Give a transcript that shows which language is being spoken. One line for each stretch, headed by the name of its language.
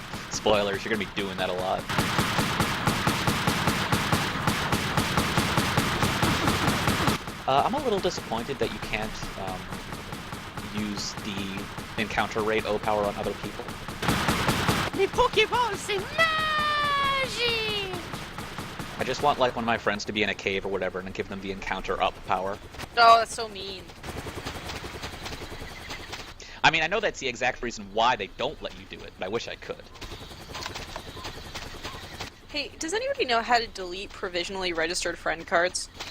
English: Spoilers, you're gonna be doing that a lot. I'm a little disappointed that you can't use the encounter rate O power on other people.
French: Les Pokéballs, c'est magique!
English: I just want like one of my friends to be in a cave or whatever and then give them the encounter up power. Oh, that's so mean. I mean, I know that's the exact reason why they don't let you do it, but I wish I could. Hey, does anybody know how to delete provisionally registered friend cards?